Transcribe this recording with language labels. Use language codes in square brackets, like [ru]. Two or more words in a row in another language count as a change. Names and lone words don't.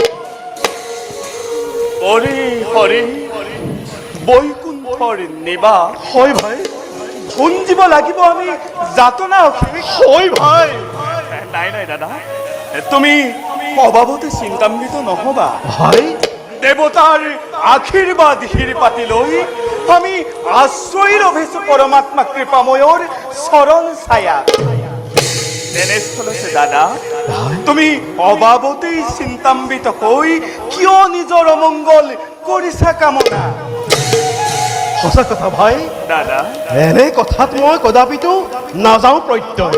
[as] হৰি বৈকুণ্ঠৰ নিবাস হয় ভাই ভুঞ্জিব লাগিব আমি যাতনা অশেষ হয় ভাই নাই নাই দাদা তুমি অভাৱতে চিন্তান্বিত নহবা ভাই দেবতার আশীর্বাদ হিরপাতি লই আমি আশ্রয় লভিছো পরমাত্মা কৃপাময়ৰ চরণ ছায়া। তেনেস্থলতে দাদা তুমি অবাবতেই চিন্তাম্বিত হৈ কিয় নিজৰ অমংগল কৰিছা কামনা? সঁচা কথা ভাই, দাদা এনে কথাত মই কদাপিতো নাযাওঁ প্ৰত্যয়।